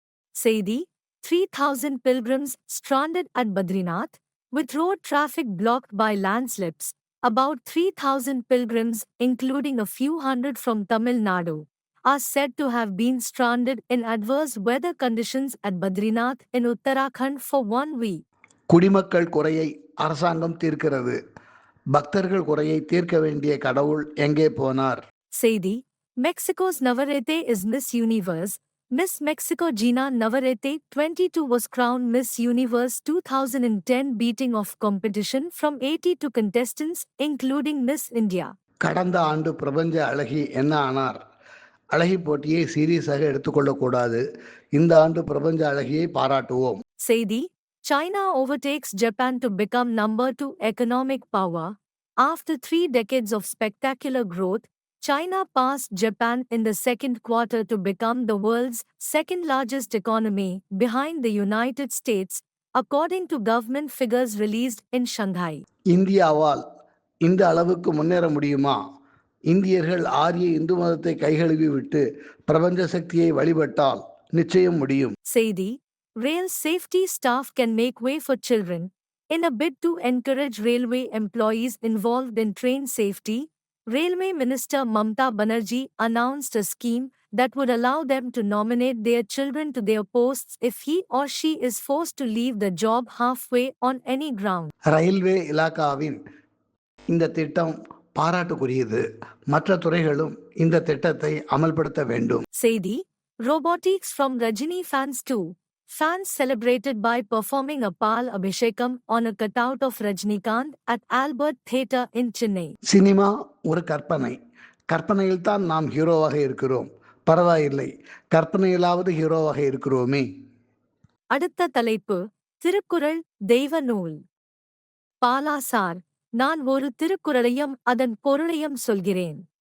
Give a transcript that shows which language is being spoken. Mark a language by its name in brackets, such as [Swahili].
[Tamil] செய்தி: [English] 3,000 pilgrims stranded at Badrinath, with road traffic blocked by landslips. About 3,000 pilgrims, including a few hundred from Tamil Nadu, are said to have been stranded in adverse weather conditions at Badrinath in Uttarakhand for 1 week. [Tamil] குடிமக்கள் குறையை அரசாங்கம் தீர்க்கிறது. பக்தர்கள் குறையை தீர்க்க வேண்டிய கடவுள் எங்கே போனார்? செய்தி: [English] Mexico's Navarrete is Miss Universe. Miss Mexico Gina Navarrete, 22, was crowned Miss Universe 2010, beating off competition from 82 contestants, including Miss India. [Tamil] கடந்த ஆண்டு பிரபஞ்ச அழகி என்ன ஆனார்? அழகி போட்டியை சீரியஸாக எடுத்துக்கொள்ளக்கூடாது. இந்த ஆண்டு பிரபஞ்ச அழகியை பாராட்டுவோம். செய்தி: [English] China overtakes Japan to become number 2 economic power. After 3 decades of spectacular growth, China passed Japan in the second quarter to become the world's second largest economy, behind the United States, according to government figures released in Shanghai. [Tamil] இந்தியாவால் இந்த அளவுக்கு முன்னேற முடியுமா? இந்தியர்கள் ஆரிய இந்து மதத்தை கைகழுவி விட்டு பிரபஞ்ச சக்தியை வழிபட்டால் நிச்சயம் முடியும். செய்தி: [English] Rail safety staff can make way for children. In a bid to encourage railway employees involved in train safety, Railway Minister Mamta Banerjee announced a scheme that would allow them to nominate their children to their posts if he or she is forced to leave the job halfway on any ground. [Tamil] Railway இலாகாவின் இந்த திட்டம் பாராட்டுக்குரியது. மற்ற துறைகளும் இந்த திட்டத்தை அமல்படுத்த வேண்டும். செய்தி: [English] Robotics from Rajini fans too. Fans celebrated by performing a Pal Abhishekam on a cutout of Rajnikant at Albert Theatre in Chennai. [Tamil] Cinema ஒரு கற்பனை. கற்பனையில் தான் நாம் ஹீரோவாக இருக்கிறோம். பரவாயில்லை, கற்பனையிலாவது ஹீரோவாக இருக்கிறோமே. அடுத்த தலைப்பு: திருக்குறள் தெய்வ நூல். பாலா சார், நான் ஒரு திருக்குறளையும் அதன் பொருளையும் சொல்கிறேன்.